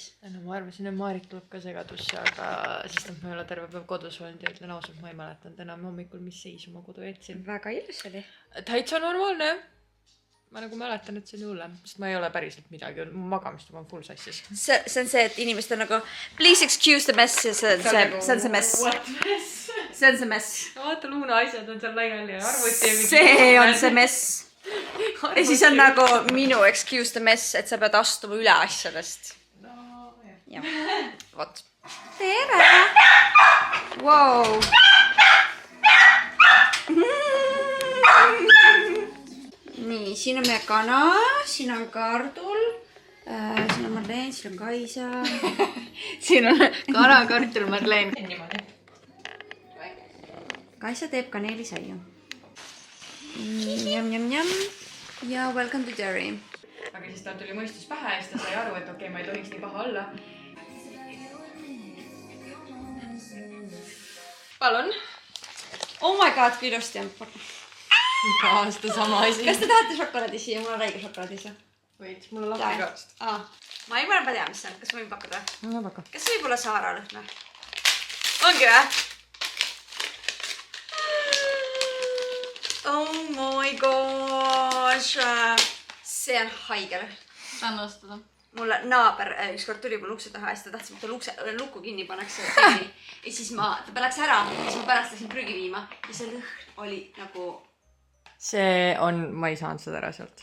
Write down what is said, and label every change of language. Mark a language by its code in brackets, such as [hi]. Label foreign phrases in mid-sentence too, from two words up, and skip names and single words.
[et] No ma arvasin, et Maarik tuleb ka segadusse, aga sest ma ei ole terve päev kodus olnud ja ütlen ausalt, ma ei mäletanud enam hommikul, mis seis oma kodu jätsin. Väga ilus oli. Täitsa normaalne. Ma nagu mäletan, et see on hullem, sest ma ei ole päriselt midagi, mu magamist on [en] full sassis. [et] See on see, et inimesed on nagu [en] please excuse the mess [et] ja see on see mess. [en] What mess? [et] See on see mess. Vaata, Luuna asjad on seal lainal ja arvuti. See on see mess. Ja siis on nagu minu [en] excuse the mess, [et] et sa pead astuma üle asjadest. No, jah. Vot. [en] Tere! Wow! [et] Nii, siin on meie kana, siin on Kardul, siin on Marleen, siin on Kaisa. siin on kana, Kartul, Marleen. Niimoodi. Kaisa teeb kaneelisaia. Njam. Ja [en] welcome to Derry. [et] Aga siis tal tuli mõistus pähe ja siis ta sai aru, et okei, ma ei tohiks nii paha olla. Palun. [en] Oh my god, [et] kui ilusti on. Iga aasta sama asi. Kas te tahate šokolaadi siia? Mul on väike šokolaadi siia. Võid, mul on lahti kaast. Ma ei mõelda tea, mis see on. Kas võin pakkuda? No pakka. Kas võib olla Saara lõhna? Ongi või? [en] Oh my gosh. [et] See on haige. Saan nõustada. Mulle naaber ükskord tuli mul ukse taha ja siis ta tahtis, et ta lukku kinni paneks selle teeni. Ja siis ta läks ära ja siis ma pärast läksin prügi viima ja see lõhn oli nagu... See on, ma ei saanud seda ära sealt.